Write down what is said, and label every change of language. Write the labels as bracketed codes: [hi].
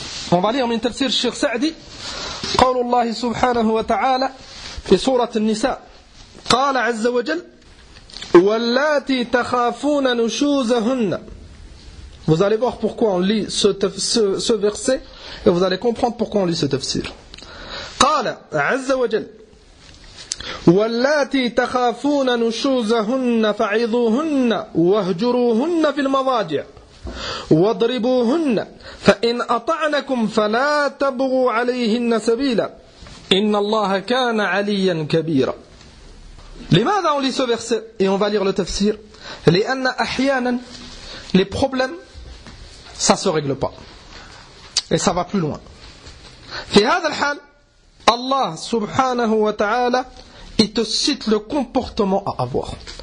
[fr] On va lire [ar] min tafsir Cheikh Sa'di qawli Allah subhanahu wa ta'ala في سورة النساء قال عز وجل واللاتي تخافون نشوزهن. [fr] Vous allez voir pourquoi on lit ce verset et vous allez comprendre pourquoi on lit ce tafsir. [ar] قال عز وجل واللاتي تخافون نشوزهن فعظوهن واهجروهن في المضاجع واضربوهن فإن أطعنكم فلا تبغوا عليهن سبيلا. Inna Allah kana aliyan kabira. لماذا [fr] on lit ce verset et on va lire le tafsir? [ar] لأن أحيانا [fr] les problèmes ça se règle pas et ça va plus loin. [ar] في هذا الحال [fr] Allah سبحانه وتعالى il te cite le comportement à avoir.